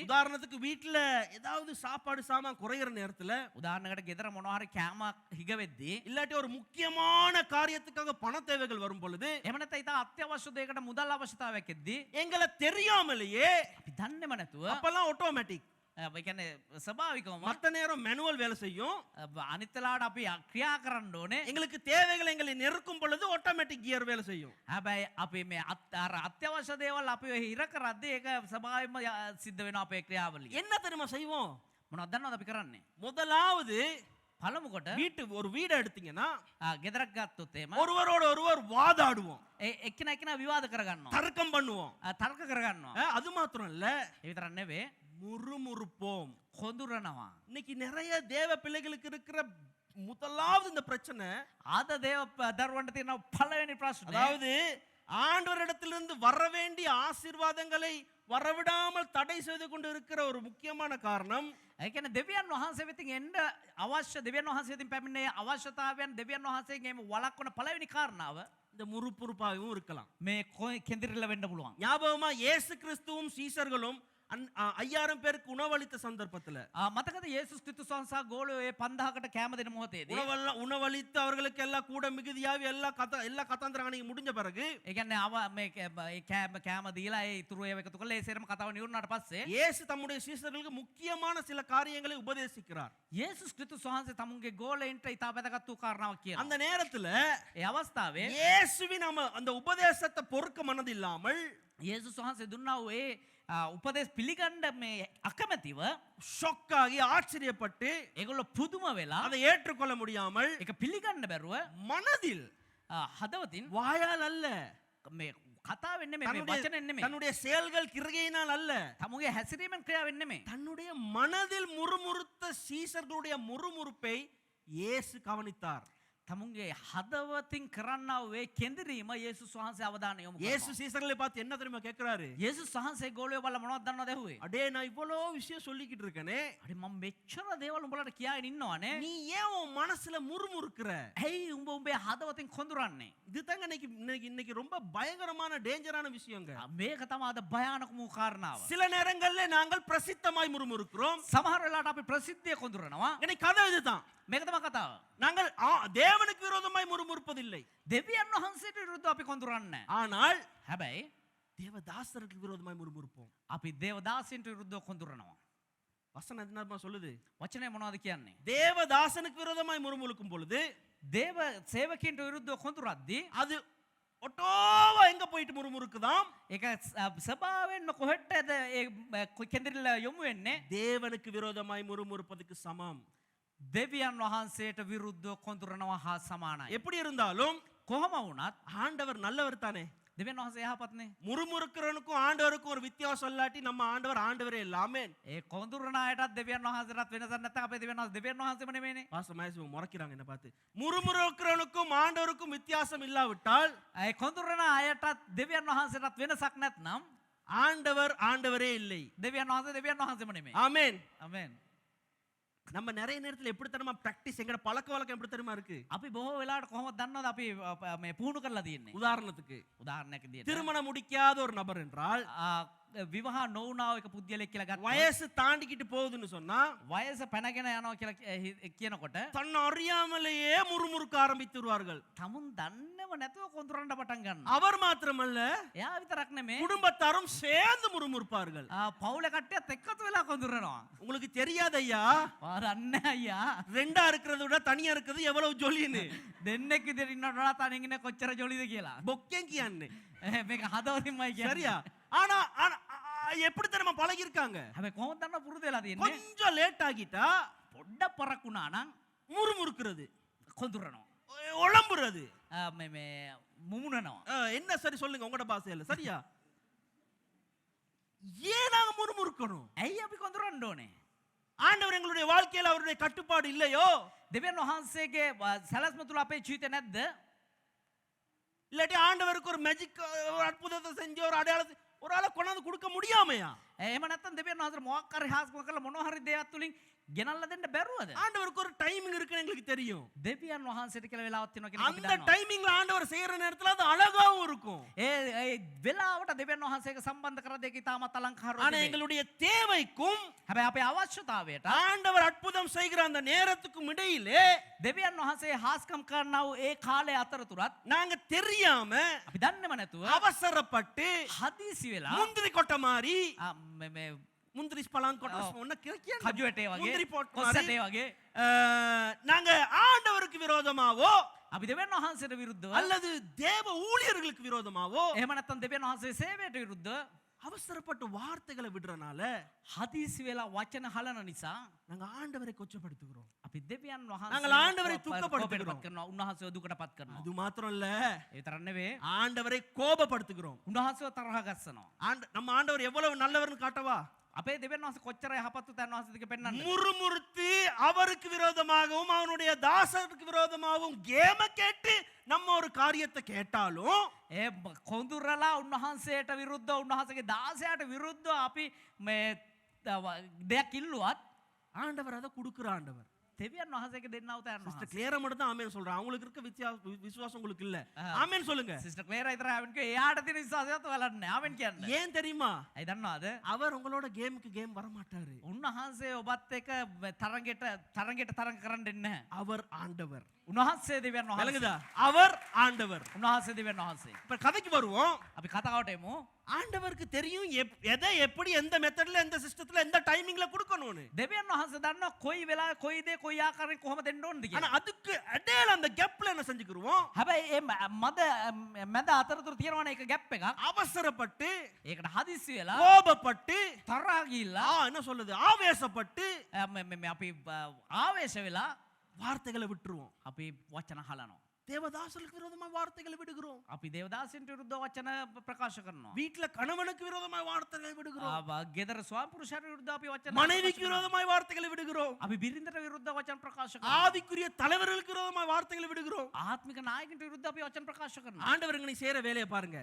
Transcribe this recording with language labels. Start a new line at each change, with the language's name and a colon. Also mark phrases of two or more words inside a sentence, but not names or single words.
Tamil: உதாரணத்துக்கு வீட்டுல ஏதாவது சாப்பாடு சாமான் குறையிற நேரத்துல,
Sinhala: උදාහරණයකට ගෙදර මොනවා හරි කෑමක් හිග වෙද්දී,
Tamil: இல்லாட்டி ஒரு முக்கியமான காரியத்துக்காக பண தேவைகள் வரும் பொழுது,
Sinhala: එහෙම නැත්නම් ඉතින් අත්‍යවශ්‍ය දෙයකට මුදල් අවශ්‍යතාවයක් එද්දී
Tamil: எங்களை தெரியாமலேயே
Sinhala: අපි දන්නේම නැතුව,
Tamil: அப்பெல்லாம் ஆட்டோமேட்டிக்,
Sinhala: ඒ කියන්නේ ස්වභාවිකවම
Tamil: மத்த நேரம் மேனுவல் வேலை செய்யும்.
Sinhala: අනිත් වෙලාවට අපි ක්‍රියා කරන්න ඕනේ.
Tamil: எங்களுக்கு தேவைகள் எங்களை நெருக்கும் பொழுது
English: automatic gear
Tamil: வேலை செய்யும்.
Sinhala: හැබැයි අපි මේ අර අත්‍යවශ්‍ය දේවල් අපි හිර කරද්දී ඒක ස්වභාවයෙන්ම සිද්ධ වෙනවා අපේ ක්‍රියාවලිය.
Tamil: என்ன தெரியுமா செய்வோம்?
Sinhala: මොනවද දන්නවද අපි කරන්නේ?
Tamil: முதலாவது
Sinhala: පළමු කොට
Tamil: ஒரு வீடை எடுத்தீங்கன்னா
Sinhala: ගෙදරක් ගත්තොත් එහෙම
Tamil: ஒருவரோட ஒருவர் வாதாடுவோம்,
Sinhala: එක්කෙනා එක්කෙනා විවාද කරගන්නවා,
Tamil: தர்க்கம் பண்ணுவோம்.
Sinhala: තර්ක කරගන්නවා.
Tamil: அது மாத்திரம் இல்ல,
Sinhala: ඒ විතරක් නෙවෙයි,
Tamil: முறுமுறுப்போம்.
Sinhala: කොඳුරනවා.
Tamil: இன்னைக்கு நிறைய தேவ பிள்ளைகளுக்கு இருக்கிற முதலாவது இந்த பிரச்சனை,
Sinhala: ආද දේව දරුවන්ට තියෙන පළවෙනි ප්‍රශ්නේ,
Tamil: அதாவது ஆண்டவரிடத்திலிருந்து வர வேண்டிய ஆசீர்வாதங்களை வரவிடாமல் தடை செய்து கொண்டு இருக்கிற ஒரு முக்கியமான காரணம்,
Sinhala: ඒ කියන්නේ දෙවියන් වහන්සේ වෙතින් එන්න අවශ්‍ය, දෙවියන් වහන්සේ වෙතින් පැමිණේ අවශ්‍යතාවයන් දෙවියන් වහන්සේගෙන් වළක්වන පළවෙනි කාරණාව
Tamil: இந்த முறுப்புறுப்பாகவும் இருக்கலாம்.
Sinhala: මේ කෙඳිරිල්ල වෙන්න පුළුවන්.
Tamil: ஞாபகமா இயேசு கிறிஸ்துவும் சீசர்களும் 5000 பேருக்கு உணவளித்த சந்தர்ப்பத்துல
Sinhala: මතකද යේසුස් ක්‍රිස්තුස් වහන්සේ ගෝලෝ 5000කට කැම දෙන මොහොතේදී
Tamil: உணவளித்து அவர்களுக்கு எல்லாம் கூட மிகுதியாவி எல்லா கதாந்திரங்க முடிஞ்ச பிறகு,
Sinhala: ඒ කියන්නේ මේ කැම දීලා ඒ ඉතුරු ඒවා එකතු කරලා ඒ සේරම කතාව නිවුණාට පස්සේ
Tamil: இயேசு தம்முடைய சீசர்களுக்கு முக்கியமான சில காரியங்களை உபதேசிக்கிறார்.
Sinhala: යේසුස් ක්‍රිස්තුස් වහන්සේ තමුන්ගේ ගෝලයින්ට ඉතා වැදගත් වූ කාරණාවක් කියනවා.
Tamil: அந்த நேரத்துல
Sinhala: ඒ අවස්ථාවේ
Tamil: இயேசுவின் அந்த உபதேசத்தை பொறுக்க மனதில்லாமல்
Sinhala: යේසුස් වහන්සේ දුන්නා වූ ඒ උපදේශ පිළිගන්න මේ අකමැතිව,
Tamil: ஷாக் ஆகி ஆச்சரியப்பட்டு
Sinhala: ඒගොල්ලෝ පුදුම වෙලා
Tamil: அதை ஏற்றுக்கொள்ள முடியாமல்
Sinhala: ඒක පිළිගන්න බැරුව
Tamil: மனதில்,
Sinhala: හදවතින්,
Tamil: வாயால் அல்ல,
Sinhala: මේ කතාවෙන් නෙමෙයි, මේ වචනෙන් නෙමෙයි,
Tamil: தன்னுடைய செயல்கள் கிரிகையினால் அல்ல,
Sinhala: තමුගේ හැසිරීමෙන් ක්‍රියාවෙන් නෙමෙයි,
Tamil: தன்னுடைய மனதில் முறுமுறுத்த சீசர்களுடைய முறுமுறுப்பை இயேசு கவனித்தார்.
Sinhala: තමුන්ගේ හදවතින් කරන්නා වේ කෙඳිරීම යේසුස් වහන්සේ අවධානය යොමු
Tamil: இயேசு
Sinhala: කරනවා.
Tamil: சீசர்களை பார்த்து என்ன தெரியுமா கேட்கிறாரு?
Sinhala: යේසුස් වහන්සේ ගෝලයෝ බලලා මොනවද දන්නවද ඇහුවේ?
Tamil: அடே, நான் இவ்வளோ விஷயம் சொல்லிக்கிட்டு இருக்கேனே,
Sinhala: අඩේ මම මෙච්චර දේවල් උඹලට කියාගෙන ඉන්නවනේ.
Tamil: நீ ஏன் உன் மனசுல முறுமுறுக்கிற?
Sinhala: ඇයි උඹ උඹේ හදවතින් කොඳුරන්නේ?
Tamil: இதுதாங்க இன்னைக்கு ரொம்ப பயங்கரமான டேஞ்சரான விஷயங்க.
Sinhala: මේක තමයි අද භයානකම වූ කාරණාව.
Tamil: சில நேரங்கள்ல நாங்கள் பிரசித்தமாய் முறுமுறுக்கிறோம்.
Sinhala: සමහර වෙලාවට අපි ප්‍රසිද්ධිය කොඳුරනවා.
Tamil: இன்னைக்கு கதை இதுதான்.
Sinhala: මේක තමයි කතාව.
Tamil: நாங்கள் தேவனுக்கு விரோதமாய் முறுமுறுப்பதில்லை,
Sinhala: දෙවියන් වහන්සේට විරුද්ධව අපි කොඳුරන්නේ.
Tamil: ஆனால்
Sinhala: හැබැයි
Tamil: தேவதாசருக்கு விரோதமாய் முறுமுறுப்போம்.
Sinhala: අපි දේවදාසයන්ට විරුද්ධව කොඳුරනවා.
Tamil: வசனம் என்னமா சொல்லுது?
Sinhala: වචනේ මොනවද කියන්නේ?
Tamil: தேவதாசனுக்கு விரோதமாய் முறுமுறுக்கும் பொழுது
Sinhala: දේව සේවකයන්ට විරුද්ධව කොඳුරද්දී
Tamil: அது ஒட்டோவா எங்க போயிட்டு முறுமுறுக்குதாம்?
Sinhala: ඒක ස්වභාවයෙන්ම කොහෙටද ඒ කෙඳිරිල්ල යොමු වෙන්නේ?
Tamil: தேவனுக்கு விரோதமாய் முறுமுறுப்பதுக்கு சமம்.
Sinhala: දෙවියන් වහන්සේට විරුද්ධව කොඳුරනවා හා සමානයි.
Tamil: எப்படி இருந்தாலும்
Sinhala: කොහොම වුණත්
Tamil: ஆண்டவர் நல்லவர் தானே.
Sinhala: දෙවියන් වහන්සේ යහපත්නේ.
Tamil: முறுமுறுக்கிறவனுக்கும் ஆண்டவருக்கும் ஒரு வித்தியாசம் இல்லாட்டி நம்ம ஆண்டவரே இல்ல. ஆமென்.
Sinhala: ඒ කොඳුරන අයටත් දෙවියන් වහන්සේටත් වෙනසක් නැත්නම් අපේ දෙවියන් වහන්සේම නෙමෙයිනේ.
Tamil: பாசமாயசு முறைக்கிறாங்க என்ன பார்த்து. முறுமுறுக்கிறவனுக்கும் ஆண்டவருக்கும் வித்தியாசம் இல்லாவிட்டால்
Sinhala: ඒ කොඳුරන අයටත් දෙවියන් වහන්සේටත් වෙනසක් නැත්නම්
Tamil: ஆண்டவரே இல்லை.
Sinhala: දෙවියන් වහන්සේම නෙමෙයි.
Tamil: ஆமென்.
Sinhala: ආමෙන්.
Tamil: நம்ம நிறைய நேரத்துல எப்படி தெரியுமா பிராக்டிஸ், எங்கட பழக்க வழக்கம் எப்படி தெரியுமா இருக்கு?
Sinhala: අපි බොහෝ වෙලාවට කොහොමද දන්නවද අපි මේ පුහුණු කරලා තියෙන්නේ?
Tamil: உதாரணத்துக்கு
Sinhala: උදාහරණයක් විදියට
Tamil: திருமணம் முடிக்காத ஒரு நபர் என்றால்
Sinhala: විවාහ නොවුනාව එක පුද්ගලෙක් කියලා ගත්තා.
Tamil: வயசு தாண்டிக்கிட்டு போகுதுன்னு சொன்னா
Sinhala: වයස පැනගෙන යනවා කියලා කියනකොට
Tamil: தன்னை அறியாமலேயே முறுமுறுக்க ஆரம்பித்துருவார்கள்.
Sinhala: තමුන් දන්නව නැතුව කොඳුරන්න පටන් ගන්නවා.
Tamil: அவர் மாத்திரமல்ல
Sinhala: එයා විතරක් නෙමේ
Tamil: குடும்பத்தாரும் சேர்ந்து முறுமுறுப்பார்கள்.
Sinhala: පවුල කට්ටියත් එක්කතු වෙලා කොඳුරනවා.
Tamil: உங்களுக்கு தெரியாது ஐயா,
Sinhala: දන්න අයියා
Tamil: ரெண்டா இருக்கிறத விட தனியா இருக்கிறது எவ்வளவு ஜொலின்னு.
Sinhala: දෙන්නෙක් විදිහට ඉන්නවට වඩා තනියෙන් ඉන්න කොච්චර ජොලිද කියලා. பொக்கேன் කියන්නේ. මේක හදවතින්මයි කියන්නේ.
Tamil: சரியா? ஆனா எப்படி நம்ம பழகி இருக்காங்க.
Sinhala: හැබැයි කොහොමද දන්න පුරුදු වෙලා තියෙන්නේ?
Tamil: கொஞ்சம் லேட் ஆகிட்டா
Sinhala: පොඩ්ඩක් පරක් වුණා නම්
Tamil: முறுமுறுக்கிறது,
Sinhala: කොඳුරනවා.
Tamil: உளம்புறது.
Sinhala: මේ මුමුණනවා.
Tamil: என்ன சரி சொல்லுங்க உங்களோட பாஷையில. சரியா? ஏன் நாங்க முறுமுறுக்கணும்?
Sinhala: ඇයි අපි කොඳුරන්න ඕනේ?
Tamil: ஆண்டவர் எங்களுடைய வாழ்க்கையில அவருடைய கட்டுப்பாடு இல்லையோ?
Sinhala: දෙවියන් වහන්සේගේ සැලැස්ම තුල අපේ ජීවිතේ නැද්ද?
Tamil: இல்லாட்டி ஆண்டவருக்கு ஒரு மேஜிக் ஒரு அற்புதத்தை செஞ்சு ஒரு அடையாளத்தை ஒரு ஆளை கொண்டாந்து கொடுக்க முடியாமையா?
Sinhala: එහෙම නැත්නම් දෙවියන් වහන්සේ මොකක් හරි හාස්කම කරලා මොනවා හරි දෙයක් තුලින් ගෙනල්ලා දෙන්න බැරුවද?
Tamil: ஆண்டவருக்கு ஒரு டைமிங் இருக்குன்னு எங்களுக்கு தெரியும்.
Sinhala: දෙවියන් වහන්සේට කියලා වෙලාවක් තියෙනවා කියලා අපි
Tamil: அந்த
Sinhala: දන්නවා.
Tamil: டைமிங்ல ஆண்டவர் செய்யற நேரத்துல அது அழகாவும் இருக்கும்.
Sinhala: ඒ වෙලාවට දෙවියන් වහන්සේක සම්බන්ධ කර දෙක ඉතාමත් අලංකාරව
Tamil: ஆனா
Sinhala: තිබේ.
Tamil: எங்களுடைய தேவைக்கும்
Sinhala: හැබැයි අපේ අවශ්‍යතාවයට
Tamil: ஆண்டவர் அற்புதம் செய்கிற அந்த நேரத்துக்கும் இடையிலே
Sinhala: දෙවියන් වහන්සේ හාස්කම් කරනව ඒ කාලය අතරතුරත්
Tamil: நாங்க தெரியாம
Sinhala: අපි දන්නේම නැතුව
Tamil: அவசரப்பட்டு
Sinhala: හදිසි වෙලා
Tamil: முந்திரி கொட்டை மாதிரி
Sinhala: මේ
Tamil: முந்திரி பழம் கொட்டை ஒண்ணு கிழக்கியா
Sinhala: කජුවටේ
Tamil: முந்திரி
Sinhala: වගේ
Tamil: போட்ட
Sinhala: කොස්සටේ
Tamil: மாதிரி,
Sinhala: වගේ
Tamil: நாங்க ஆண்டவருக்கு விரோதமாவோ
Sinhala: අපි දෙවියන් වහන්සේට විරුද්ධව
Tamil: அல்லது தேவ ஊழியர்களுக்கு விரோதமாவோ
Sinhala: එහෙම නැත්නම් දෙවියන් වහන්සේ සේවයට විරුද්ධව
Tamil: அவசரப்பட்டு வார்த்தைகளை விடுறனால
Sinhala: හදිසි වෙලා වචන හලන නිසා
Tamil: நாங்க ஆண்டவரை கொச்சப்படுத்துகிறோம்.
Sinhala: අපි දෙවියන්
Tamil: நாங்கள் ஆண்டவரை
Sinhala: වහන්සේ
Tamil: துக்கப்படுத்துகிறோம்.
Sinhala: කරනවා උන්වහන්සේව දුකටපත් කරනවා.
Tamil: அது மாத்திரம் இல்ல,
Sinhala: ඒ තරක් නෙවෙයි
Tamil: ஆண்டவரை கோபப்படுத்துகிறோம்.
Sinhala: උන්වහන්සේව තරහ ගස්සනවා.
Tamil: நம்ம ஆண்டவர் எவ்வளவு நல்லவர்னு காட்டவா?
Sinhala: අපේ දෙවියන් වහන්සේ කොච්චර යහපත් උතන් වහන්සේද කියලා පෙන්වන්න.
Tamil: முறுமுறுத்து அவருக்கு விரோதமாகவும் அவனுடைய தாசருக்கு விரோதமாகவும் கேம கேட்டு நம்ம ஒரு காரியத்தை கேட்டாலும்
Sinhala: ඒ කොඳුරලා උන්වහන්සේට විරුද්ධව උන්වහන්සේගේ දාසයාට විරුද්ධව අපි මේ දෙයක් ඉල්ලුවත්
Tamil: ஆண்டவர் அதை கொடுக்குற ஆண்டவர்.
Sinhala: දෙවියන් වහන්සේගේ දෙන්නව තයන්
Tamil: சிஸ்டர்
Sinhala: වහන්සේ.
Tamil: கிளியரா மட்டும் தான் ஆமென் சொல்றேன். அவங்களுக்கு இருக்க விசுவாசம் உங்களுக்கு இல்ல. ஆமென் சொல்லுங்க.
Sinhala: සිස්ටර් ක්ලේරා විතර ආවෙන් කිව්වා එයාට තියෙන විශ්වාසයත් ඔයාලට නෑ. ආවෙන් කියන්නේ.
Tamil: ஏன் தெரியுமா?
Sinhala: ඇයි දන්නවද?
Tamil: அவர் உங்களோட கேமுக்கு கேம் வர மாட்டாரு.
Sinhala: උන්වහන්සේ ඔබත් එක්ක තරගෙට තරඟ කරන්න දෙන්නේ නැහැ.
Tamil: அவர் ஆண்டவர்.
Sinhala: උන්වහන්සේ දෙවියන් වහන්සේ.
Tamil: விளங்குதா? அவர் ஆண்டவர்.
Sinhala: උන්වහන්සේ දෙවියන් වහන්සේ.
Tamil: இப்ப கதைக்கு வருவோம்.
Sinhala: අපි කතාවට එමු.
Tamil: ஆண்டவருக்கு தெரியும் எதை எப்படி எந்த மெத்தட்ல எந்த சிஸ்டத்துல எந்த டைமிங்ல கொடுக்கணும்னு.
Sinhala: දෙවියන් වහන්සේ දන්නවා කොයි වෙලාවෙ කොයි දේ කොයි ආකාරයෙන් කොහොම දෙන්න ඕනද
Tamil: ஆனா
Sinhala: කියලා.
Tamil: அதுக்கு இடையில அந்த கேப்ல என்ன செஞ்சுக்குருவோம்?
Sinhala: හැබැයි ඒ මැද අතරතුර තියෙනවනේ එක ගැප් එකක්.
Tamil: அவசரப்பட்டு
Sinhala: ඒකට හදිස්සි වෙලා
Tamil: கோபப்பட்டு
Sinhala: තරහා ගිහිල්ලා
Tamil: என்ன சொல்லுது ஆவேசப்பட்டு
Sinhala: අපි ආවේශ වෙලා
Tamil: வார்த்தைகளை விட்டுருவோம்.
Sinhala: අපි වචන හලනවා.
Tamil: தேவதாசருக்கு விரோதமா வார்த்தைகளை விடுகிறோம்.
Sinhala: අපි දේවදාසයන්ට විරුද්ධව වචන ප්‍රකාශ කරනවා.
Tamil: வீட்டுல கணவனுக்கு விரோதமா வார்த்தைகளை விடுகிறோம்.
Sinhala: ගෙදර ස්වාමි පුරුෂයාට විරුද්ධව අපි වචන
Tamil: மனைவிக்கு விரோதமா வார்த்தைகளை விடுகிறோம்.
Sinhala: අපි බිරිඳට විරුද්ධව වචන ප්‍රකාශ කරනවා.
Tamil: ஆவிக்குரிய தலைவர்களுக்கு விரோதமா வார்த்தைகளை விடுகிறோம்.
Sinhala: ආත්මික නායකයන්ට විරුද්ධව අපි වචන ප්‍රකාශ කරනවා.
Tamil: ஆண்டவர் நீ செய்யற வேலையை பாருங்க.